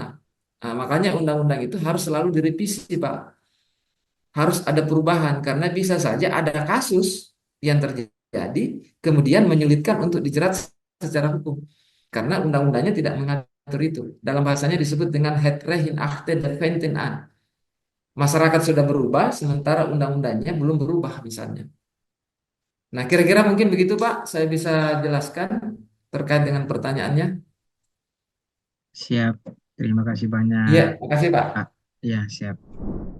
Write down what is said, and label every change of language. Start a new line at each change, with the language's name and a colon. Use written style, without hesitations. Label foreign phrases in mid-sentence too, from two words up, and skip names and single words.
Indonesian: Nah, makanya undang-undang itu harus selalu direvisi, Pak. Harus ada perubahan karena bisa saja ada kasus yang terjadi kemudian menyulitkan untuk dijerat secara hukum. Karena undang-undangnya tidak mengatur itu. Dalam bahasanya disebut dengan
Dutch: het recht in achte der wetting aan.
Indonesian: Masyarakat sudah berubah sementara undang-undangnya belum berubah misalnya. Nah, kira-kira mungkin begitu, Pak. Saya bisa jelaskan terkait dengan pertanyaannya. Siap. Terima kasih banyak Iya, makasih, Pak. Pak. Ya, siap.